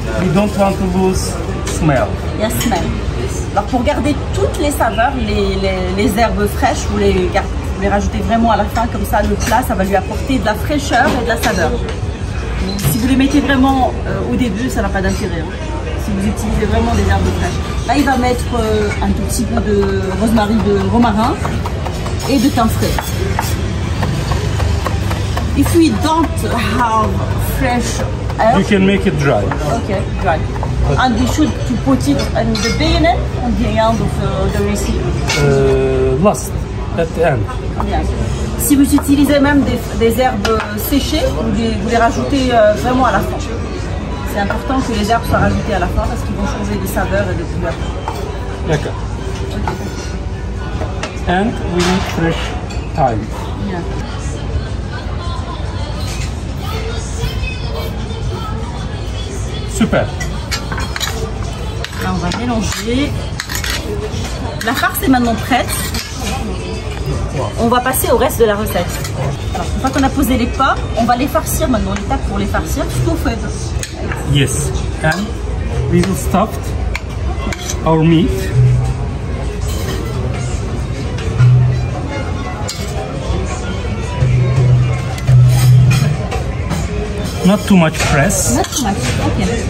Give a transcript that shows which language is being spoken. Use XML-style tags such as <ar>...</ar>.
<en>we don't want to lose smell. Yes, ma'am.</en> <fr>Alors pour garder toutes les saveurs, les herbes fraîches, vous les rajoutez vraiment à la fin, comme ça le plat, ça va lui apporter de la fraîcheur et de la saveur. Si vous les mettez vraiment au début, ça n'a pas d'intérêt. Hein. Si vous utilisez vraiment des herbes fraîches. Là, il va mettre un tout petit peu de romarin et de thym frais.</fr> <en>If we don't have fresh You herbs, can make it dry. okay, dry. And we should to put it in the beginning and the end of the recipe. Last at the end. Yeah.</en> <fr>Si vous utilisez même des herbes séchées, vous les rajoutez vraiment à la fin. C'est important que les herbes soient rajoutées à la fin parce qu'ils vont changer de saveur et de couleur. D'accord.</fr> <en>And we need fresh thyme. Yeah. Super.</en> <fr>Là, on va mélanger. La farce est maintenant prête. On va passer au reste de la recette. Alors, une fois qu'on a posé les pommes, on va les farcir maintenant. L'étape pour les farcir, stuffed.</fr> <en>Yes. And we will stuff our meat. Not too much press. Not too much. Okay.</en>